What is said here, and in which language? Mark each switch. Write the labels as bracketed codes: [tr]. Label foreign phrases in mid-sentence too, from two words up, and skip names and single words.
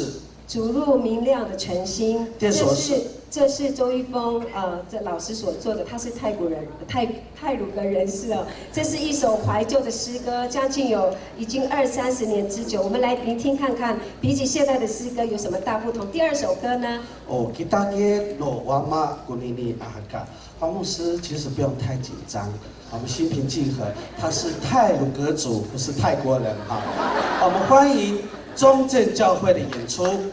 [zh] 主入明亮的晨星，这是周一峰这老师所做的，他是泰国人，泰鲁格人士哦。这是一首怀旧的诗歌，将近已经20-30年之久。我们来聆听看看，比起现代的诗歌有什么大不同？第二首歌呢？ kita ke no wama kunini ahaka。黄牧师其实不用太紧张，我们心平气和。他是泰鲁格族，不是泰国人啊。我们欢迎中正教会的演出。